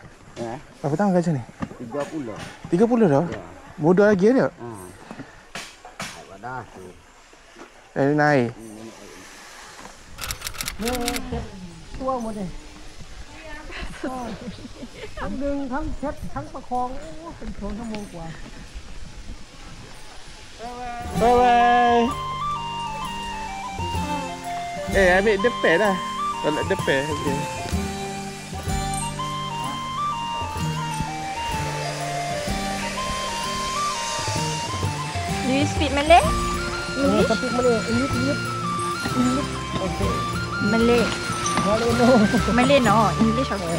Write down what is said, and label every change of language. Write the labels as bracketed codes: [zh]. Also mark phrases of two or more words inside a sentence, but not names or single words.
[ms] Berapa tahun gajah ni? 30. 30 dah? Muda lagi ada? Dah tu. Naik. [th] Tua หมดเลยทั้งดึงทั้งเช็ดทั้งประคองโอ้เป็น2 ชั่วโมงกว่า [en] Bye bye. [ms] Ambil depan dah. Tolak depan. Okey. [en] Do you speak Malay? [ms] tapi Malay [en] English okay [ms] Malay. [en] Malay no Malay no. English okay.